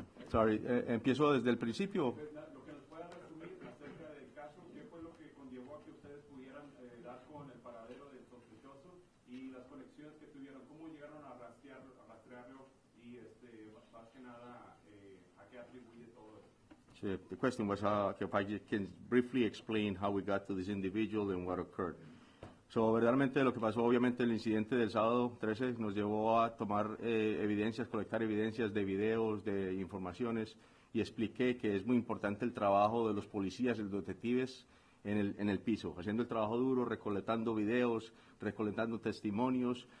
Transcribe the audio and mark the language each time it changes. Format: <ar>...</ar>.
<es>Sorry, empiezo desde el principio. Lo que nos pueda resumir acerca del caso, ¿qué fue lo que conllevó a que ustedes pudieran dar con el paradero del sospechoso y las conexiones que tuvieron? ¿Cómo llegaron a rastrearlo y más que nada a qué atribuye todo eso?</es> <en>So the question was if I can briefly explain how we got to this individual and what occurred.</en> <es>So, verdaderamente lo que pasó, obviamente el incidente del sábado 13 nos llevó a tomar evidencias, colectar evidencias de videos, de informaciones, y expliqué que es muy importante el trabajo de los policías y los detectives en el piso, haciendo el trabajo duro, recolectando videos, recolectando testimonios.</es>